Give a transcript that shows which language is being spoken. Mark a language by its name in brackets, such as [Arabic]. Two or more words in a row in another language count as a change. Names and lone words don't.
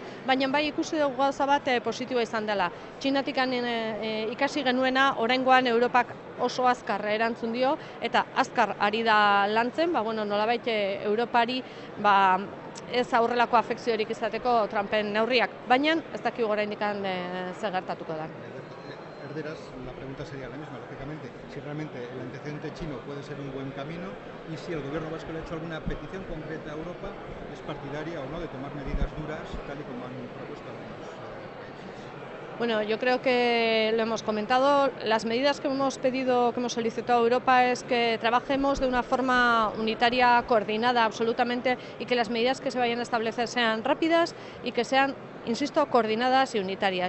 [Basque] Baina bai ikusi dugu gauza bat positiboa izan dela. Txinatikan ikasi genuena, oraingoan Europak oso azkar erantzun dio, eta azkar ari da lantzen, nolabait Europari ez aurrelako afekziorik izateko Trumpen neurriak, baina ez dakigu oraindik zer gertatuko da. Erderaz, [Spanish] la pregunta sería la misma, lógicamente, si realmente el antecedente chino puede ser un buen camino y si el gobierno vasco le ha hecho alguna petición concreta a Europa, es partidaria o no de tomar medidas duras, tal y como han propuesto algunos países. Bueno, yo creo que lo hemos comentado, las medidas que hemos pedido, que hemos solicitado a Europa es que trabajemos de una forma unitaria, coordinada absolutamente, y que las medidas que se vayan a establecer sean rápidas y que sean, insisto, coordinadas y unitarias.